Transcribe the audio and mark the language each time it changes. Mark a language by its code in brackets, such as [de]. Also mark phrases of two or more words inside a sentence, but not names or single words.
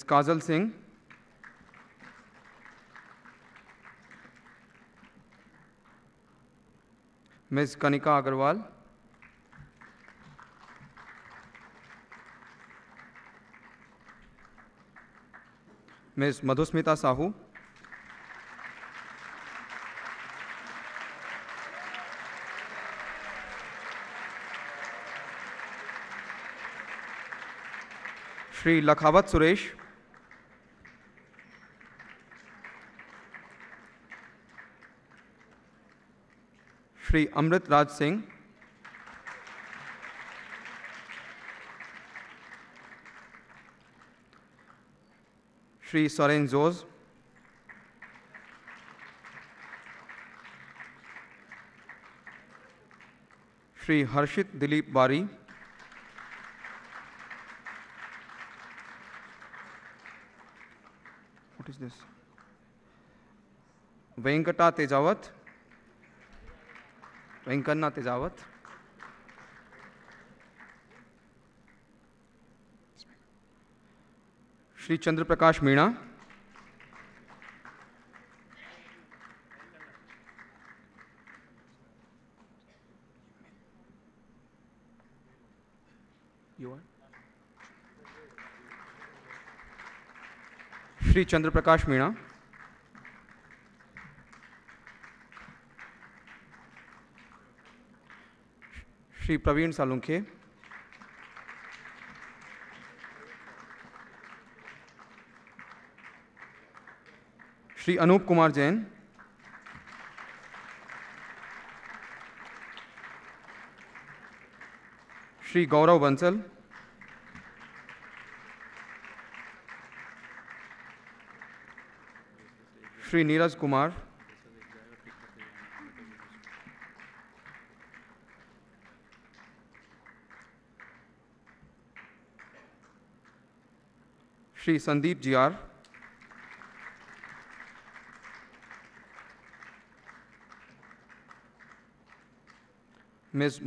[en] Kajal Singh, Ms. Kanika Agarwal, Ms. Madhusmita Sahu, Shri Lakhawat Suresh, Shri Amrit Raj Singh, Shri Soren Zoz, Shri Harshit Dilip Bari, what is this? Venkata Tejawat, Venkanna Tejawat, Shri Chandra Prakash Meena, you are? Shri Chandra Prakash Meena, Shri Praveen Salunkhe, Shri Anup Kumar Jain, Shri Gaurav Bansal, Shri Neeraj Kumar, Shri Sandeep GR, Ms.